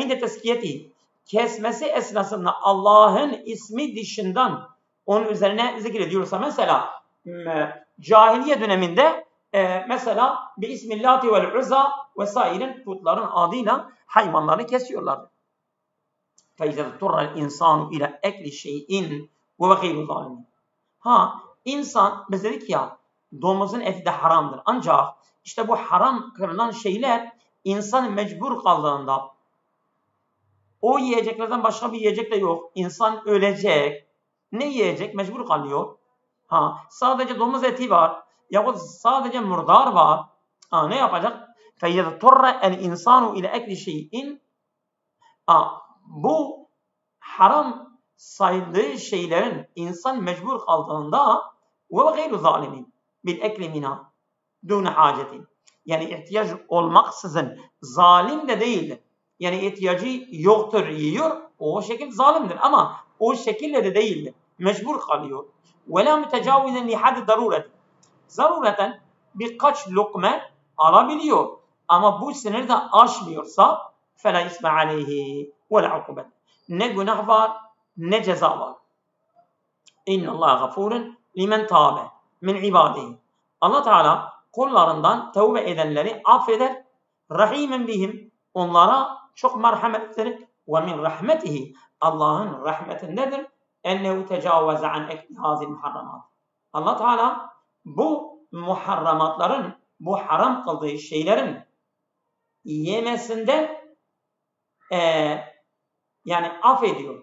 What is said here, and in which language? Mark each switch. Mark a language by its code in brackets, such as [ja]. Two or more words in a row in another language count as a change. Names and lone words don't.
[ar] عند تذكيته. [tr] kesmesi esnasında Allah'ın ismi dışından onun üzerine zikrediyorsa, mesela cahiliye döneminde mesela bir [ar] باسم اللات والعزى [tr] vesaire putların adıyla hayvanları kesiyorlardı. [ar] فَاِذَا اضْطُرَّ الْاِنْسَانُ اِلَى اَكْلِ شَيْءٍ وَغَيْرُ ظَالِمٍ. [tr] İnsan, biz dedik ya, domuzun eti de haramdır. Ancak işte bu haram kırılan şeyler insan mecbur kaldığında, o yiyeceklerden başka bir yiyecek de yok. İnsan ölecek. Ne yiyecek? Mecbur kalıyor. Sadece domuz eti var. Yahut sadece murdar var. Ne yapacak? [ar] فَيَذْتُرَّ الْاِنْسَانُ اِلَى اَكْلِ شَيْءٍ. [tr] Bu haram sayıldığı şeylerin insan mecbur kaldığında [ar] وَغَيْرُ ظَالِمٍ بِالْاَكْلِ مِنَا دُونَ حَاجَةٍ. [tr] Yani ihtiyaç olmaksızın zalim de değildir. Yani ihtiyacı yoktur, yiyor. O şekilde zalimdir ama o şekilde de değildir. Mecbur kalıyor. [ar] وَلَا مُتَجَاوِزًا لِحَدِ ضَرُورَةٍ. [tr] Zarureten birkaç lokme alabiliyor. Ama bu sınırı da aşmıyorsa [ar] فَلَا اِسْمَ عَلَيْهِ وَلَا عُقُبَةٍ. [tr] Ne günah var, ne ceza var. [ar] اِنَّ اللّٰهَ غَفُورٌ لِمَنْ تَابَ مِنْ عِبَادِهِ. [tr] Allah Teala kullarından tevbe edenleri affeder. [ar] رحيما بهم, [tr] onlara çok merhametlidir. [ar] ومن رحمته, [tr] Allah'ın rahmetindedir. [ar] أنه تجاوز عن أكل هذه المحرمات. [tr] Allah Teala bu muharramatların, bu haram kıldığı şeylerin yemesinden yani affediyor.